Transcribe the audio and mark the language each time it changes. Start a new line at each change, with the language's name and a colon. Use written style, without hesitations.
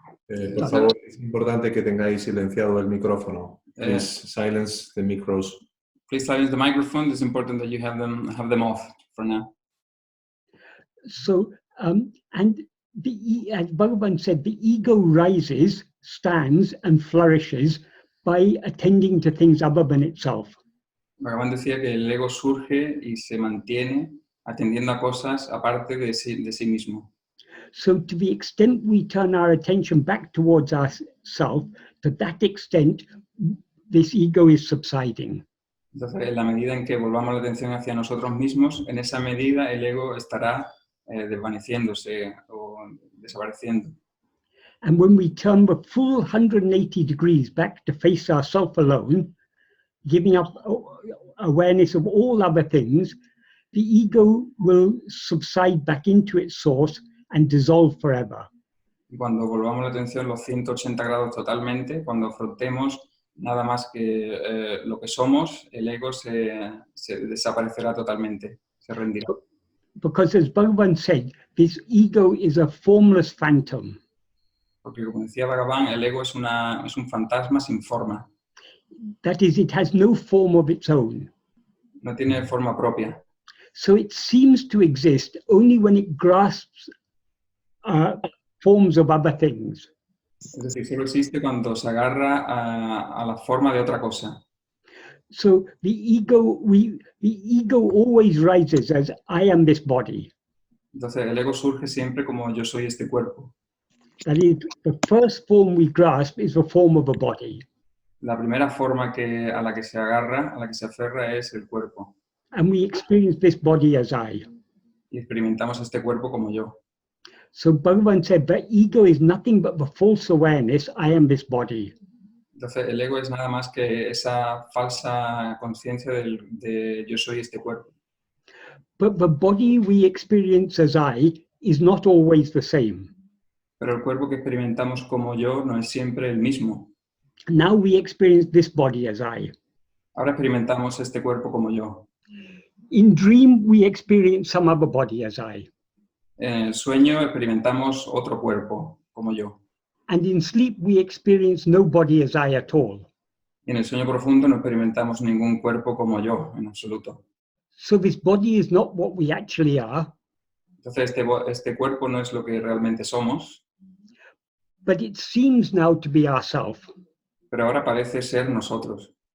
Spanish: Por favor, es importante que tengáis silenciado el micrófono.
English: Please silence the micros. Please silence the microphone. It's important that you have them off for now. So, and as Bhagavan said, the ego rises, stands, and flourishes by attending to things other than itself.
Spanish: Bhagavan decía que el ego surge y se mantiene atendiendo a cosas aparte de sí mismo.
English: So to the extent we turn our attention back towards ourself, to that extent, this ego is subsiding.
Spanish: Entonces, en la medida en que volvamos la atención hacia nosotros mismos, en esa medida el ego estará desvaneciéndose o desapareciendo.
English: And when we turn the full 180 degrees back to face ourself alone, giving up awareness of all other things, the ego will subside back into its source and dissolve forever.
Spanish: Y cuando volvamos la atención los 180 grados totalmente, cuando afrontemos nada más que lo que somos, el ego se desaparecerá totalmente, se rendirá.
English: Because as Bhagavan said, this ego is a formless phantom.
Spanish: Porque como decía Bhagavan, el ego es un fantasma sin forma.
English: That is, it has no form of its own.
Spanish: No tiene forma propia.
English: So it seems to exist only when it grasps forms of other things.
Spanish: Es decir, solo existe cuando se agarra a la forma de otra cosa.
English: So the ego always rises as I am this body.
Spanish: Entonces el ego surge siempre como yo soy este cuerpo.
English: That is, the first form we grasp is the form of a body.
Spanish: La primera forma a la que se agarra, a la que se aferra es el cuerpo.
English: And we experience this body as I.
Spanish: Y experimentamos este cuerpo como yo.
English: So Bhagavan said, the ego is nothing but the false awareness, I am this body.
Spanish: Entonces el ego es nada más que esa falsa conciencia de yo soy este cuerpo.
English: But the body we experience as I is not always the same.
Spanish: Pero el cuerpo que experimentamos como yo no es siempre el mismo.
English: Now we experience this body as I.
Spanish: Ahora experimentamos este cuerpo como yo.
English: In dream, we experience some other body as I.
Spanish: En el sueño experimentamos otro cuerpo como yo.
English: And in sleep, we experience no body as I at all.
Spanish: Y en el sueño profundo no experimentamos ningún cuerpo como yo, en absoluto.
English: So this body is not what we actually are.
Spanish: Entonces este cuerpo no es lo que realmente somos.
English: But it seems now to be ourself.
Spanish: Pero ahora parece ser nosotros.